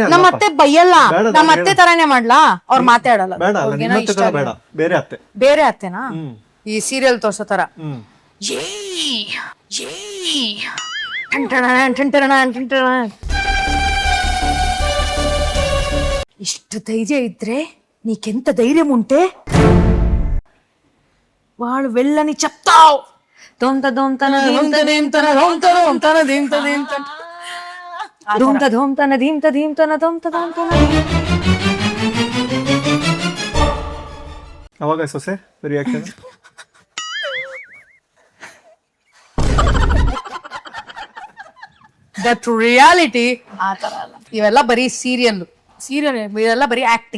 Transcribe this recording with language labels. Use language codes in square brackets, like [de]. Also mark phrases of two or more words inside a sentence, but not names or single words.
[kn] ನಮ್ಮ ಅತ್ತೆ ಬೈಯಲ್ಲ, ನಮ್ಮ ಅತ್ತೆ ತರಾನೇ ಮಾಡ್ಲಾ, ಅವ್ರು ಮಾತಾಡಲ್ಲ. ಬೇಡ ಅಲ್ಲ, ನಿಮ್ಮತ್ತೆ ತರ ಬೇಡ, ಬೇರೆ ಅತ್ತೆ. ಬೇರೆ ಅತ್ತೆನಾ? ಈ ಸೀರಿಯಲ್ ತೋರ್ಸೋ ತರ ಇಷ್ಟು ಧೈರ್ಯ ఇద్రే [te] నీకెంత ధైర్యం ఉంటే వాళ్ళు వెళ్ళని చెప్తావు. దోంత దోంతన దీంతన దోంత దోంతన దీంతన దోంత దోంతన. [kn] ಅವಾಗ ಸೊಸೆ ರಿಯಾಕ್ಷನ್ [en] that reality [kn] ಆ ತರ ಅಲ್ಲ. ಇವೆಲ್ಲ ಬರೀ ಸೀರಿಯಲ್ ಇವೆಲ್ಲ ಬರೀ ಆಕ್ಟಿಂಗ್.